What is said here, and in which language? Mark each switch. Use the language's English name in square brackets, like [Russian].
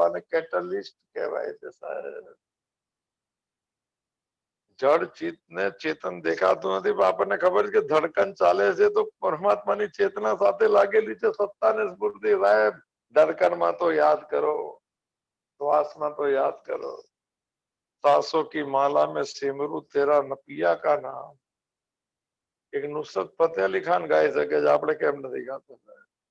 [Gujarati] આને કેટલિસ્ટ કહેવાય છે સાહેબ. જળ ચિત્ત ને ચેતન દેખાતું નથી, પણ આપણને ખબર છે કે ધડકન ચાલે છે તો પરમાત્માની ચેતના સાથે લાગેલી છે. સત્તા ને સ્ફૂર્તિ સાહેબ. ધડકનમાં તો યાદ કરો, [Hindi] श्वास तो याद करो. सांसों की माला में सिमरू तेरा नपिया का नाम. [Gujarati] એક નુસરત ફતેહ અલી ખાન ગાઈ શકે છે, આપણે કેમ નથી ગાતા?